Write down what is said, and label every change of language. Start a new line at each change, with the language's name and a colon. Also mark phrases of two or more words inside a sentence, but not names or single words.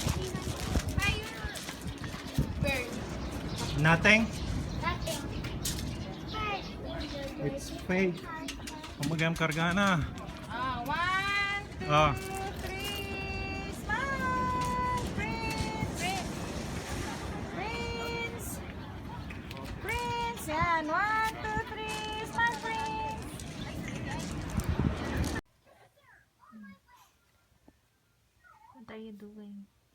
English: Nothing? It's fake. Kumagam karga na. One, two, Ah. three, smile. Prince. Prince. Prince. Yan. One, two, three, smile, Prince. What are you doing?